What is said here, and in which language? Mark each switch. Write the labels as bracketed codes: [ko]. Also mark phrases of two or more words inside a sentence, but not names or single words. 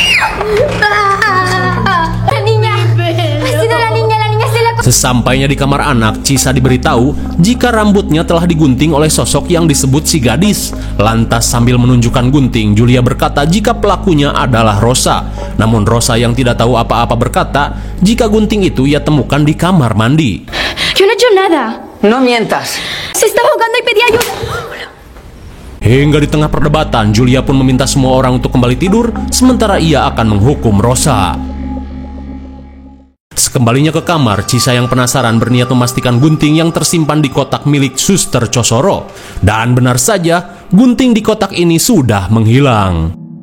[id] Sesampainya di kamar anak, Chisa diberitahu jika rambutnya telah digunting oleh sosok yang disebut si gadis. Lantas sambil menunjukkan gunting, Julia berkata jika pelakunya adalah Rosa. Namun Rosa yang tidak tahu apa-apa berkata jika gunting itu ia temukan di kamar mandi. [es] Yo no he hecho nada. No mientas. Se estaba ahogando y pedía ayuda. [id] Hingga di tengah perdebatan, Julia pun meminta semua orang untuk kembali tidur, sementara ia akan menghukum Rosa. Sekembalinya ke kamar, Chisa yang penasaran berniat memastikan gunting yang tersimpan di kotak milik Suster Chosoro. Dan benar saja, gunting di kotak ini sudah menghilang.